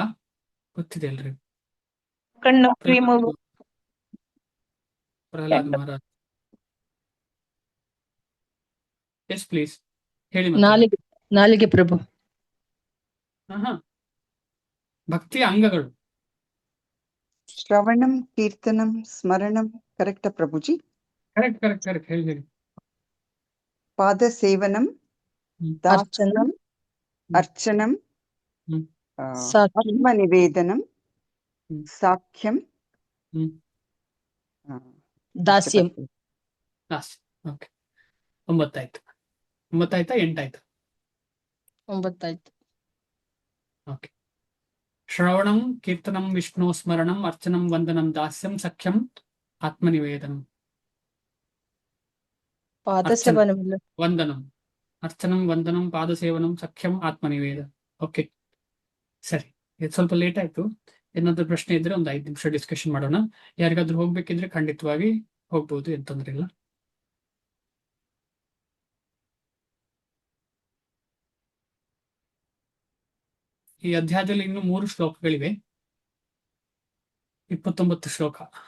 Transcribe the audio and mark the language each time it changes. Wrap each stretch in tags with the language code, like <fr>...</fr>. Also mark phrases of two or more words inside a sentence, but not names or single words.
<kn>ಗೊತ್ತಿದೆ ಎಲ್ರಿಗೂ? ಕಣ್ಣು, ಕಿವಿ, ಮೂಗು. ಪ್ರಹ್ಲಾದ್ ಮಹಾರಾಜ್,</kn> <en>yes please</en> <kn>ಹೇಳಿ. ನಾಲಿಗೆ ಪ್ರಭು. ಭಕ್ತಿಯ ಅಂಗಗಳು</kn> <sa>ಶ್ರವಣಂ, ಕೀರ್ತನಂ, ಸ್ಮರಣಂ.</sa> <kn>ಕರೆಕ್ಟಾ ಪ್ರಭುಜಿ? ಕರೆಕ್ಟ್ ಹೇಳಿ.</kn> <sa>ಪಾದ ಸೇವನಂ, ದಾಸನಂ, ಅರ್ಚನಂ, ಆತ್ಮನಿವೇದನಂ, ಸಾಖ್ಯಂ, ದಾಸ್ಯಂ.</sa> <kn>ಓಕೆ, 9 ಆಯ್ತು. 9 ಆಯ್ತಾ? 8 ಆಯ್ತು? 9 ಆಯ್ತು. ಓಕೆ.</kn> <sa>ಶ್ರವಣಂ, ಕೀರ್ತನಂ, ವಿಷ್ಣು ಸ್ಮರಣಂ, ಅರ್ಚನಂ, ವಂದನಂ, ದಾಸ್ಯಂ, ಸಖ್ಯಂ, ಆತ್ಮನಿವೇದನಂ. ವಂದನಂ, ಅರ್ಚನಂ, ವಂದನಂ, ಪಾದಸೇವನಂ, ಸಖ್ಯಂ, ಆತ್ಮನಿವೇದ.</sa> <kn>ಓಕೆ, ಸರಿ. ಇದು ಸ್ವಲ್ಪ ಲೇಟ್ ಆಯ್ತು. ಏನಾದ್ರೂ ಪ್ರಶ್ನೆ ಇದ್ರೆ ಒಂದು 5 ನಿಮಿಷ ಡಿಸ್ಕಷನ್ ಮಾಡೋಣ. ಯಾರಿಗಾದ್ರೂ ಹೋಗ್ಬೇಕಿದ್ರೆ ಖಂಡಿತವಾಗಿ ಹೋಗ್ಬೋದು, ಏನ್ ತೊಂದ್ರೆ ಇಲ್ಲ. ಈ ಅಧ್ಯಾಯದಲ್ಲಿ ಇನ್ನು 3 ಶ್ಲೋಕಗಳಿವೆ, 29 ಶ್ಲೋಕ.</kn>